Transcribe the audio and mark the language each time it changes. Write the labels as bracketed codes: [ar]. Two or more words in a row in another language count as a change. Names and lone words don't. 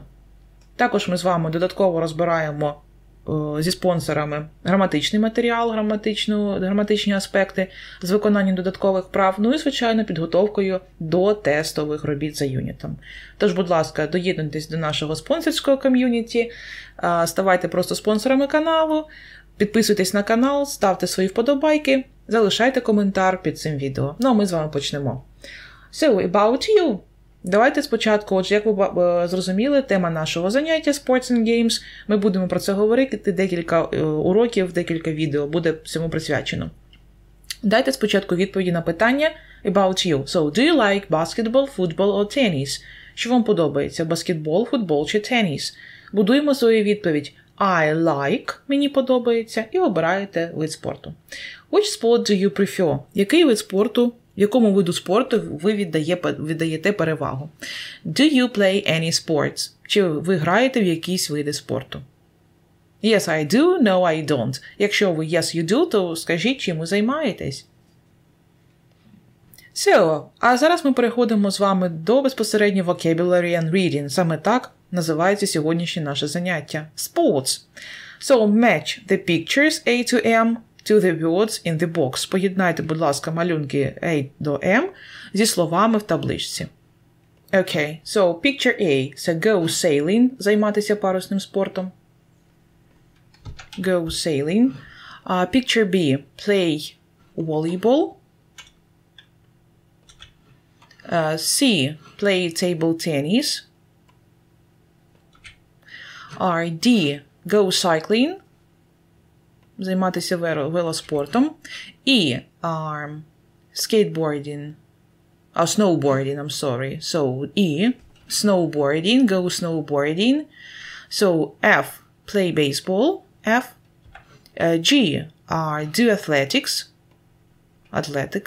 [uk] Також ми з вами додатково розбираємо зі спонсорами граматичний матеріал, граматичні аспекти з виконанням додаткових прав, ну і, звичайно, підготовкою до тестових робіт за юнітом. Тож, будь ласка, доєднуйтесь до нашого спонсорського ком'юніті, ставайте просто спонсорами каналу, підписуйтесь на канал, ставте свої вподобайки, залишайте коментар під цим відео. Ну, а ми з вами почнемо. [en] So, about you. [uk] Давайте спочатку, отже, як ви зрозуміли, тема нашого заняття [en] Sports and Games. [uk] Ми будемо про це говорити, декілька уроків, декілька відео буде цьому присвячено. Дайте спочатку відповіді на питання [en] about you. So, do you like basketball, football or tennis? [uk] Що вам подобається? Баскетбол, футбол чи теніс? Будуємо свою відповідь [en] I like, [uk] мені подобається, і обираєте вид спорту. [en] Which sport do you prefer? [uk] Який вид спорту, якому виду спорту ви віддаєте перевагу? [en] Do you play any sports? [uk] Чи ви граєте в якісь види спорту? [en] Yes, I do. No, I don't. [uk] Якщо ви [en] yes, you do, [uk] то скажіть, чим ви займаєтесь. So, а зараз ми переходимо з вами до безпосередньо [en] vocabulary and reading. [uk] Саме так називається сьогоднішнє наше заняття. [en] Sports. So, match the pictures A to M to the words in the box. [uk] Поєднайте, будь ласка, малюнки A до M зі словами в табличці. [en] Okay, so picture A. So, go sailing. [uk] Займатися парусним спортом. [en] Go sailing. Picture B. Play volleyball. C. Play table tennis. D. Go cycling. [uk] Займатися велоспортом. [en] E. Skateboarding. Snowboarding, I'm sorry. So, E. Snowboarding. Go snowboarding. So, F. Play baseball. F. G. Do athletics. Атлетика.